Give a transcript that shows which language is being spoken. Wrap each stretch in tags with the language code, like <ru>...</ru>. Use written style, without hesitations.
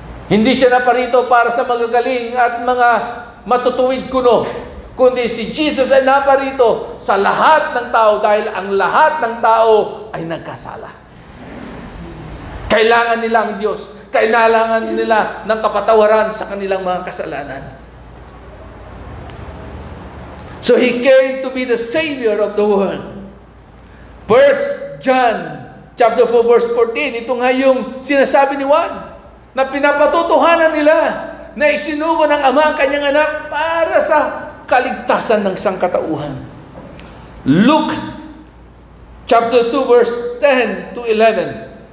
<tl>Hindi siya naparito para sa magagaling at mga matutuwid kuno, kundi si Jesus ay naparito sa lahat ng tao dahil ang lahat ng tao ay nagkasala. Kailangan nila ang Diyos. Kailangan nila ng kapatawaran sa kanilang mga kasalanan.</tl> <en>So He came to be the Savior of the world. 1 John chapter 4 verse 14,</en> <tl>ito nga yung sinasabi ni Juan na pinapatutuhanan nila na isinugo ng Ama ang kanyang anak para sa kaligtasan ng sangkatauhan.</tl> <en>Luke chapter 2 verse 10 to 11.</en>